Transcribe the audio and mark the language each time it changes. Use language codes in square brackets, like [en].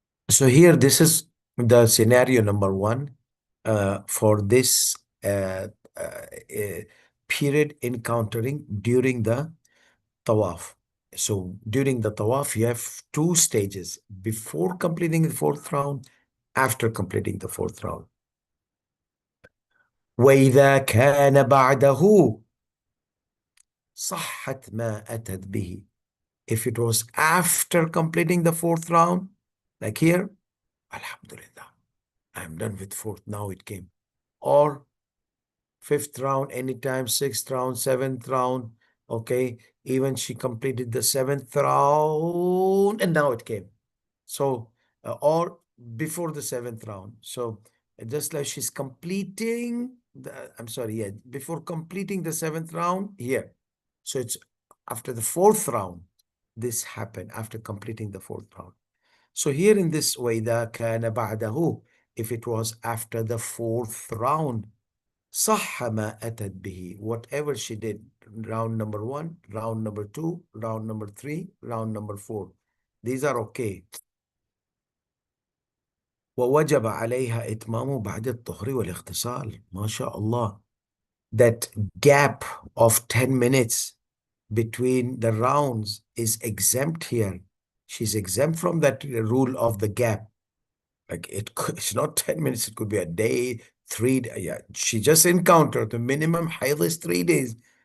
[en] So here, this is the scenario number one for this uh, uh, period encountering during the tawaf. So during the tawaf, you have two stages: before completing the fourth round, after completing the fourth round. [ar] وإذا كان بعده صحت ما أتت به. [en] If it was after completing the fourth round, like here, Alhamdulillah, I'm done with fourth, now it came. Or fifth round, anytime, sixth round, seventh round, okay. Even she completed the seventh round and now it came. So, or before the seventh round. So, just like she's completing I'm sorry, yeah, before completing the seventh round here. So, it's after the fourth round, this happened after completing the fourth round. So, here in this way, the [ar] كان بعده, [en] if it was after the fourth round, [ar] صح ما أتت به, [en] whatever she did, round number one, round number two, round number three, round number four, these are okay. [ar] ووجب عليها إتمامه بعد الطهر والاغتسال. ما شاء الله. [en] That gap of 10 minutes between the rounds is exempt here. She's exempt from that rule of the gap. Like it's not 10 minutes, it could be a day, 3 days. Yeah, she just encountered the minimum haid is 3 days.